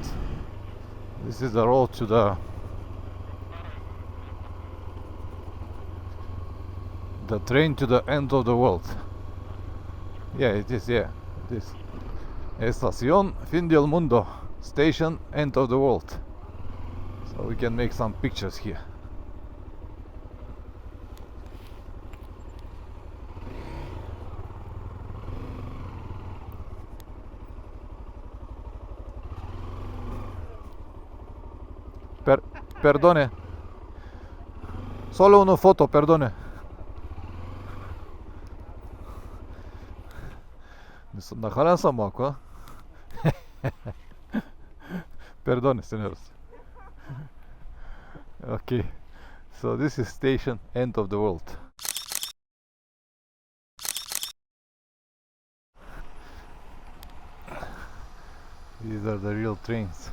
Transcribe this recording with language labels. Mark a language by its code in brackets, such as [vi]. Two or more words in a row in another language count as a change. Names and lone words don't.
[en] This is the road to the train to the end of the world. Yeah, it is, yeah, it is. [es] Estación Fin del Mundo, [en] station end of the world. So we can make some pictures here. [es] Perdone. Solo una foto, perdone. [bg] Нахалянса малко, а? [es] Perdone, senores. [en] Okay, so this is station end of the world. These are the real trains.